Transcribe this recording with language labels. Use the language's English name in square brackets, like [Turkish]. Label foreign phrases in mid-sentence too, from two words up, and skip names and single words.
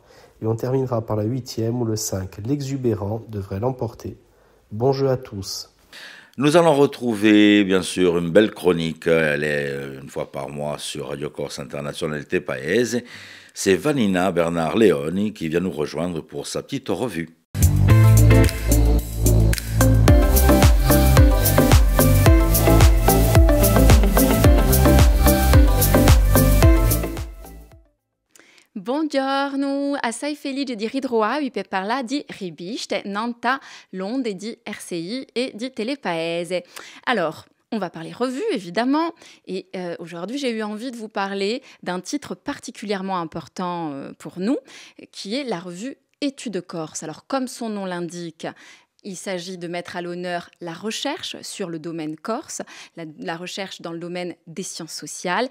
[French] Et on terminera par la 8e, où le 5, l'Exubérant, devrait l'emporter. Bon jeu à tous. Nous allons retrouver, bien sûr, une belle chronique. Elle est une fois par mois sur Radio Corse International Paese. C'est Vanina Bernard Leoni qui vient nous rejoindre pour sa petite revue. [Corsican] Buongiorno, assai felice di ritrovarvi per parlare di riviste Nanta, l'onde di RCI et di Telepaese. [French] Alors, on va parler revue, évidemment, et aujourd'hui, j'ai eu envie de vous parler d'un titre particulièrement important pour nous, qui est la revue Études Corse. Alors, comme son nom l'indique, il s'agit de mettre à l'honneur la recherche sur le domaine corse, la recherche dans le domaine des sciences sociales.